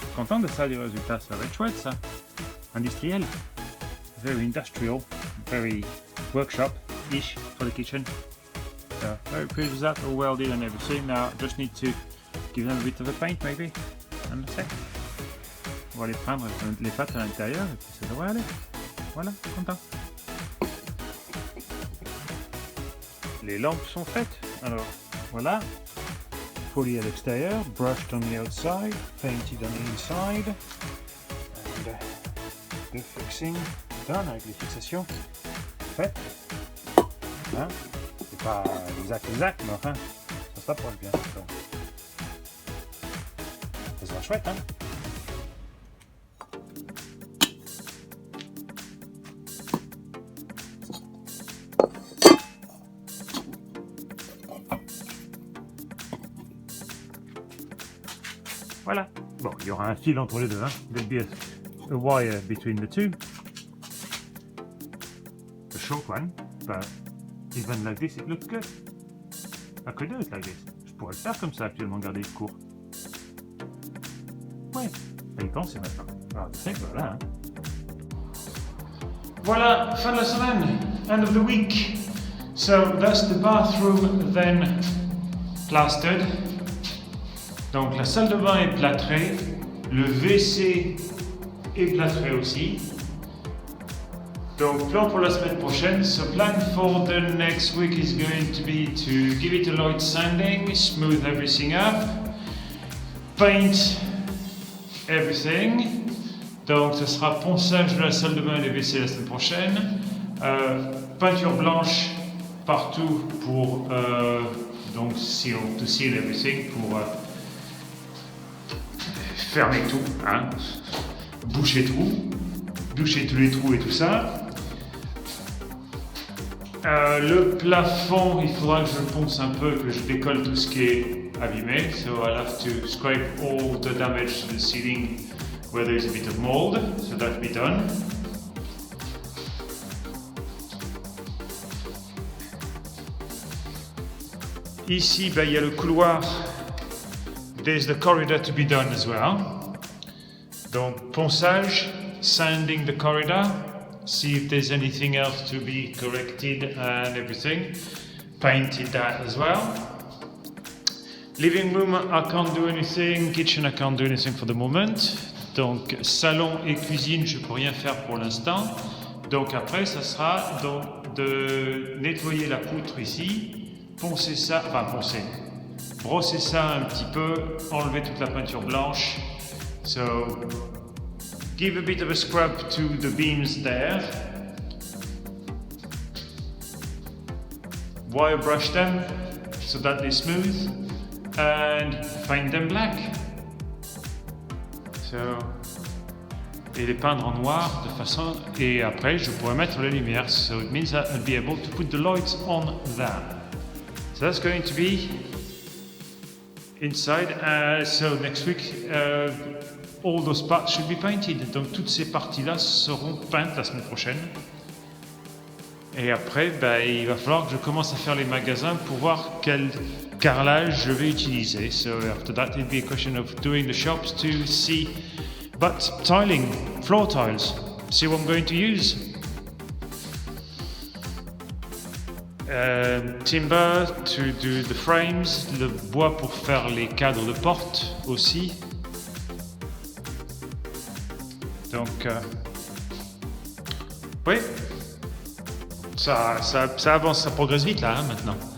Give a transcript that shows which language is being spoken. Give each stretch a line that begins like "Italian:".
French: Content de ça du résultat, ça va être chouette ça. Industriel.
English: Very industrial, very workshop-ish for the kitchen. So very pleased with that, all welded and everything. Now just need to give them a bit of a paint maybe, and that's it.
French: On va les prendre les pattes à l'intérieur et puis ça devrait aller. Voilà, content. Les lampes sont faites. Alors voilà, folie à l'extérieur,
English: brushed on the outside, painted on the inside, and the fixing done
French: avec les fixations faites. Hein? C'est pas exact, mais enfin, ça s'approche bien. Donc, ça sera chouette, hein? Voilà. Bon, il y aura un fil entre les deux, hein?
English: There'll be a wire between the two. A short one, but even like this, it looks good. I could do it like this.
French: Je pourrais le faire comme ça actuellement, garder le court. Ouais, faut y penser maintenant. Alors, tu sais que voilà. Hein. Voilà, fin de la semaine,
English: end of the week. So that's the bathroom then plastered.
French: Donc la salle de bain est plâtrée, le WC est plâtré aussi. Donc plan pour la semaine prochaine.
English: So plan for the next week is going to be to give it a light sanding, smooth everything up, paint everything.
French: Donc ce sera ponçage de la salle de bain et des WC la semaine prochaine. Peinture blanche partout pour donc
English: to seal everything,
French: pour fermer tout, hein, boucher tous les trous et tout ça. Le plafond, il faudra que je le ponce un peu, que je décolle tout ce qui est abîmé.
English: So I'll have to scrape all the damage to the ceiling where there is a bit of mold. So that'll be done.
French: Ici, ben, il y a le couloir.
English: There's the corridor to be done as well.
French: Donc, ponçage,
English: sanding the corridor, see if there's anything else to be corrected and everything. Painted that as well. Living room, I can't do anything. Kitchen, I can't do anything for the moment.
French: Donc, salon et cuisine, je peux rien faire pour l'instant. Donc après, ça sera donc de nettoyer la poutre ici, poncer ça, enfin poncer, brosser ça un petit peu, enlever toute la peinture blanche.
English: So, give a bit of a scrub to the beams there. Wire brush them so that they're smooth and paint them black.
French: So, et les peindre en noir de façon, et après je pourrais mettre la lumière.
English: So it means that I'll be able to put the lights on that. So that's going to be inside. So next week all those parts should be painted.
French: Donc toutes ces parties-là seront peintes la semaine prochaine. Et après, ben, il va falloir que je commence à faire les magasins pour voir quel carrelage je vais utiliser.
English: So after that, it'll be a question of doing the shops to see. But tiling, floor tiles, see what I'm going to use. Timber to do the frames,
French: le bois pour faire les cadres de porte aussi. Donc, oui, ça avance, ça progresse vite là, hein, maintenant.